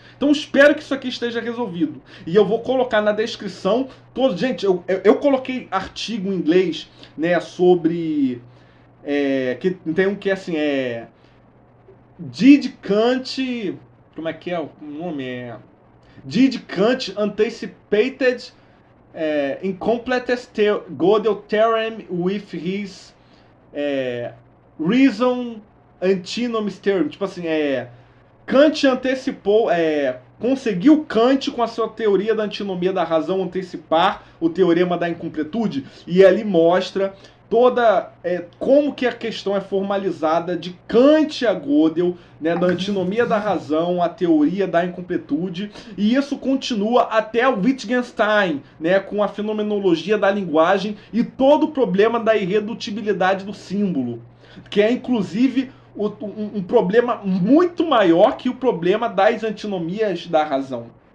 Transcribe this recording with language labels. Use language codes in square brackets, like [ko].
[pt] Então espero que isso aqui esteja resolvido. E eu vou colocar na descrição todos. Gente, eu coloquei artigo em inglês, sobre... que tem um que assim [en] Did Kant, [pt] como é que é o nome? [en] Did Kant anticipated incompleteness Gödel theorem with his reason antinomies theorem? [pt] Tipo assim, Kant antecipou, conseguiu Kant com a sua teoria da antinomia da razão antecipar o teorema da incompletude? E ali mostra toda como que a questão é formalizada de Kant a Gödel, da antinomia da razão, a teoria da incompletude, e isso continua até o Wittgenstein, com a fenomenologia da linguagem e todo o problema da irredutibilidade do símbolo, que é inclusive um problema muito maior que o problema das antinomias da razão.